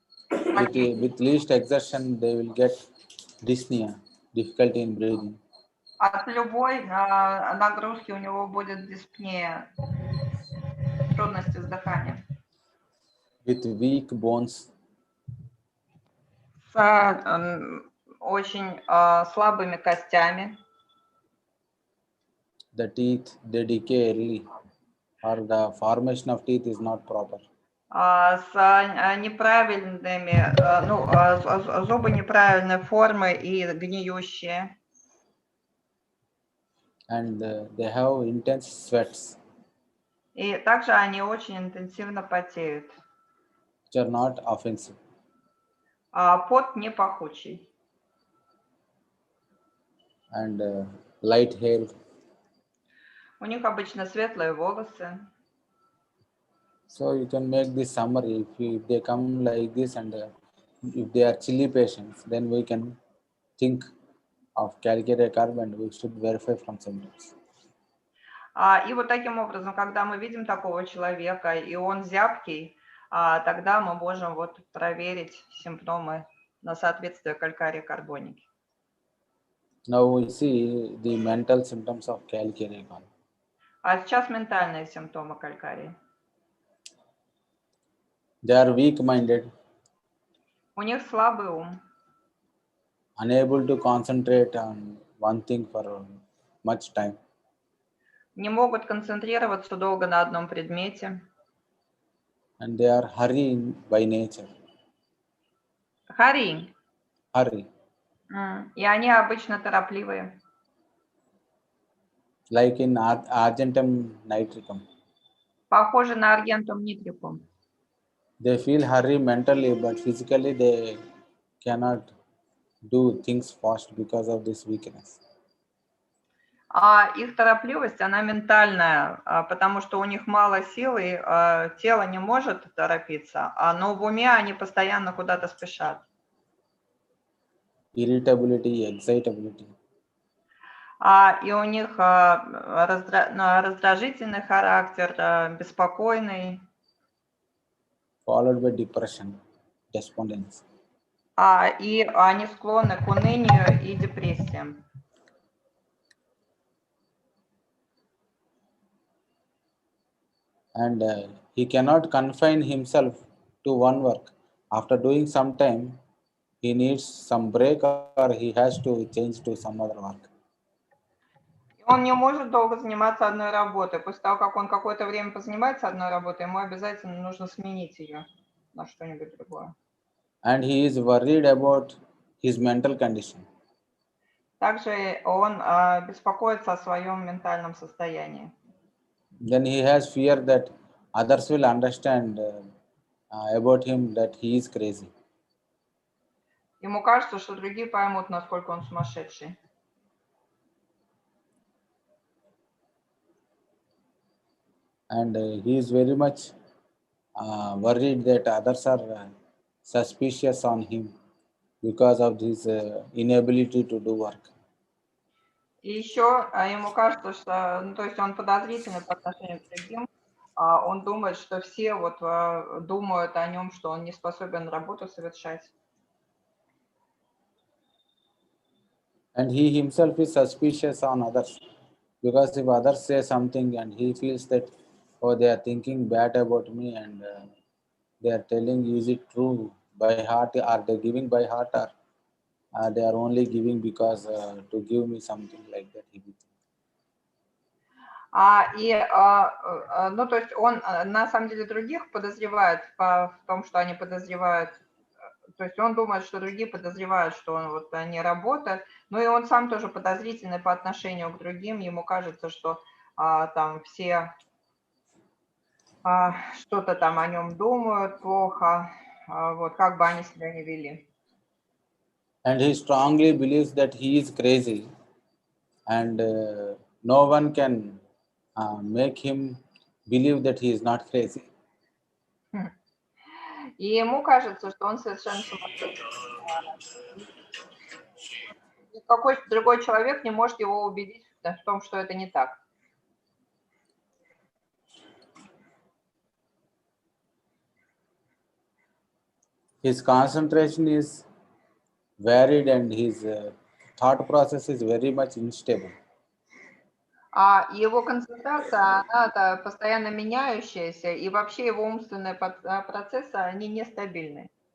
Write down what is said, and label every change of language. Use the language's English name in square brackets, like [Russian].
[English] With least exertion, they will get dyspnea, difficulty in breathing. [Russian] От любой нагрузки у него будет диспнея, трудности с дыханием. [English] With weak bones. [Russian] С очень слабыми костями. [English] The teeth, they decay early, or the formation of teeth is not proper. [Russian] С неправильными, зубы неправильной формы и гниющие. [English] And they have intense sweats. [Russian] И также они очень интенсивно потеют. [English] Which are not offensive. [Russian] Пот не пахучий. [English] And light hair. [Russian] У них обычно светлые волосы. [English] So you can make this summary if they come like this and if they are chilly patients, then we can think of calcarea carb and we should verify from symptoms. [Russian] И вот таким образом, когда мы видим такого человека, и он зябкий, тогда мы можем вот проверить симптомы на соответствие калькария карбоники. [English] Now we see the mental symptoms of calcarea carb. [Russian] А сейчас ментальные симптомы калькария. [English] They are weak-minded, [Russian] У них слабый ум, [English] unable to concentrate on one thing for much time, [Russian] не могут концентрироваться долго на одном предмете. [English] and they are hurrying by nature. Hurrying. Hurry, [Russian] И они обычно торопливые. [English] like in argentum nitricum. [Russian] Похожи на аргентум нитрикум. [English] They feel hurry mentally, but physically they cannot do things fast because of this weakness. [Russian] А их торопливость, она ментальная, потому что у них мало силы, тело не может торопиться, но в уме они постоянно куда-то спешат. [English] Irritability, excitability. [Russian] И у них раздражительный характер, беспокойный. [English] Followed by depression, despondency. [Russian] И они склонны к унынию и депрессиям. [English] And he cannot confine himself to one work. After doing some time, he needs some break or he has to change to some other work. [Russian] Он не может долго заниматься одной работой. После того, как он какое-то время позанимается одной работой, ему обязательно нужно сменить ее на что-нибудь другое. [English] And he is worried about his mental condition. [Russian] Также он беспокоится о своем ментальном состоянии. [English] Then he has fear that others will understand about him that he is crazy. [Russian] Ему кажется, что другие поймут, насколько он сумасшедший. [English] And he is very much worried that others are suspicious on him because of his inability to do work. [Russian] И еще ему кажется, что, то есть он подозрительный по отношению к другим. Он думает, что все вот думают о нем, что он не способен работу совершать. [English] And he himself is suspicious on others because if others say something and he feels that, oh, they are thinking bad about me and they are telling, is it true by heart, are they giving by heart or they are only giving because to give me something like that. He will think. [Russian] Ну, то есть он на самом деле других подозревает в том, что они подозревают. То есть он думает, что другие подозревают, что он вот не работает. Ну и он сам тоже подозрительный по отношению к другим. Ему кажется, что там все что-то там о нем думают плохо, вот как бы они себя не вели. [English] And he strongly believes that he is crazy and no one can make him believe that he is not crazy. [Russian] И ему кажется, что он совершенно сумасшедший. Какой-то другой человек не может его убедить в том, что это не так. [English] His concentration is varied and his thought process is very much unstable. [Russian] Его концентрация, она постоянно меняющаяся, и вообще его умственные процессы, они нестабильны.